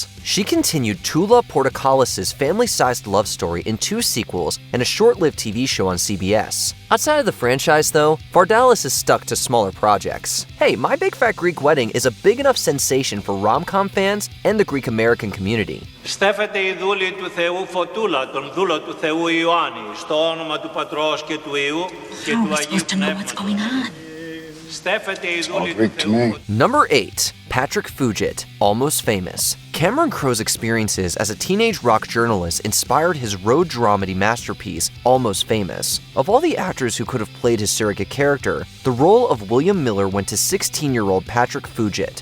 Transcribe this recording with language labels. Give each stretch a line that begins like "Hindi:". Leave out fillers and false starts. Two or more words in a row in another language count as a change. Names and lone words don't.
English: She continued Tula Portokalis' family-sized love story in 2 sequels and a short-lived TV show on CBS. Outside of the franchise, though, Vardalis is stuck to smaller projects. Hey, My Big Fat Greek Wedding is a big enough sensation for rom-com fans and the Greek-American community.
Greek: Στέφεται η δούλη του Θεού Φωτούλα, τον δούλο του Θεού Ιωάννη, στο όνομα του Πατρός και του Υιού και του Αγίου Πνεύματος. Στέφεται η δούλη του Θεού.
English: Number 8. Patrick Fujit, Almost Famous. Cameron Crowe's experiences as a teenage rock journalist inspired his road dramedy masterpiece, Almost Famous. Of all the actors who could have played his surrogate character, the role of William Miller went to 16-year-old Patrick Fujit.